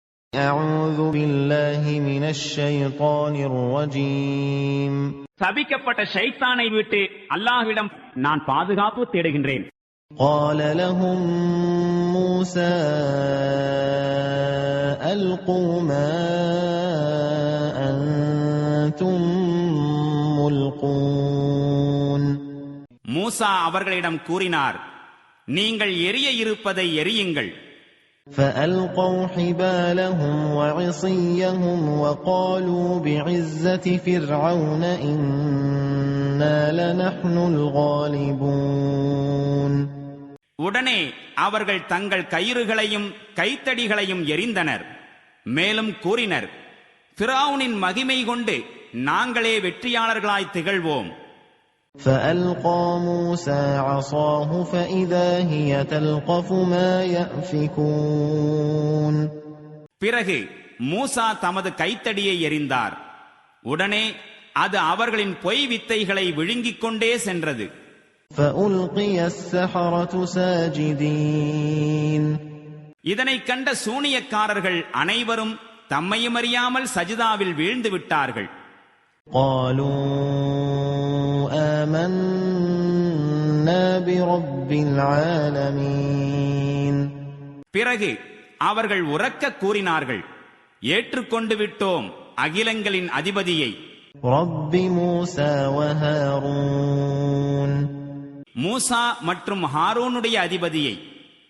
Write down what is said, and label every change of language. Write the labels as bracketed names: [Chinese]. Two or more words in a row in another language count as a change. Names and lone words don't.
[Arabic] أعوذ بالله من الشيطان الرجيم. [Tamil] சபிக்கப்பட்ட ஷைத்தானை விட்டு அல்லாஹ்விடம் நான் பாதுகாப்பு தேடுகின்றேன். [Arabic] قال لهم موسى ألقوا ما أنتم ملقون. [Tamil] மூசா அவர்களிடம் கூறினார், நீங்கள் எரிய இருப்பதை எரியுங்கள். [Arabic] فألقوا حبالهم وعصيهم وقالوا بعزة فرعون إنا لنحن الغالبون. [Tamil] உடனே அவர்கள் தங்கள் கயிறுகளையும் கைத்தடிகளையும் எறிந்தனர். மேலும் கூறினர், ஃபிரௌனின் மகிமை கொண்டு நாங்களே வெற்றியாளர்களாய் திகழ்வோம். [Arabic] فألقى موسى عصاه فإذا هي تلقف ما يأفكون. [Tamil] பிறகு மூசா தமது கைத்தடியை எறிந்தார். உடனே அது அவர்களின் பொய் வித்தைகளை விழுங்கிக் கொண்டே சென்றது. [Arabic] فألقي السحرة ساجدين. [Tamil] இதனை கண்ட சூனியக்காரர்கள் அனைவரும் தம்மையும் அறியாமல் சஜிதாவில் வீழ்ந்து விட்டார்கள். [Arabic] قالوا آمنا برب العالمين. [Tamil] பிறகு அவர்கள் உரக்க கூறினார்கள், ஏற்றுக்கொண்டு விட்டோம் அகிலங்களின் அதிபதியை, [Arabic] رب موسى وهارون. [Tamil] மூசா மற்றும் ஹாரூனுடைய அதிபதியை.